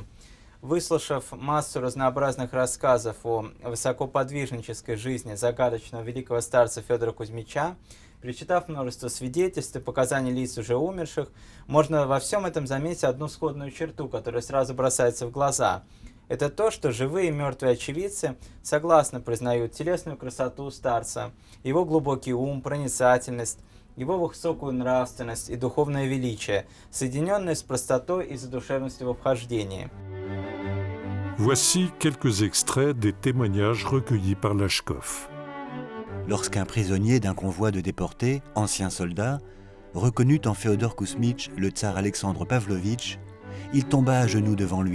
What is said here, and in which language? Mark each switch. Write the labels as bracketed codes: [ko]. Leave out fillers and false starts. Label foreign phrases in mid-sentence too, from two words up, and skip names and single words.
[ru] Выслушав массу разнообразных рассказов о высокоподвижнической жизни загадочного великого старца Федора Кузьмича, перечитав множество свидетельств и показаний лиц уже умерших, можно во всем этом заметить одну сходную черту, которая сразу бросается в глаза. Это то, что живые и мертвые очевидцы согласно признают телесную красоту старца, его глубокий ум, проницательность, его высокую нравственность и духовное величие, соединенные с простотой и задушевностью в обхождении. [fr] Voici quelques extraits des témoignages recueillis par Lachkov. Lorsqu'un prisonnier d'un convoi de déportés, ancien soldat, reconnut en Féodor Kuzmich le tsar Alexandre Pavlovitch, il tomba à genoux devant lui.